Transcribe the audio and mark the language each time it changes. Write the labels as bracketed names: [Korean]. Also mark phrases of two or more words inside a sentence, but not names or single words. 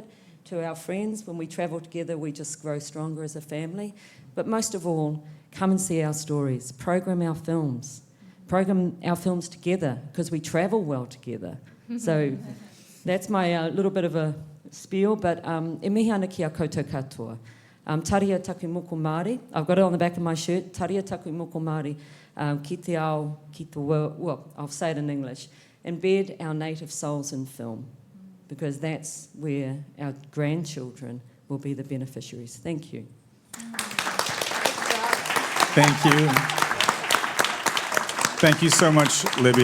[English] To our friends, when we travel together, we just grow stronger as a family. But most of all, come and see our stories, program our films together, because we travel well together. So that's my little bit of a spiel, but [Māori] e mihi ana ki a koutou katoa. Taria taku moko Māori. [English] I've got it on the back of my shirt. [Māori] Taria taku moko Māori. Ki te ao, ki te [English] well, I'll say it in English. Embed our native souls in film, because that's where our grandchildren will be the beneficiaries. Thank you. Thank you. Thank you so much, Libby.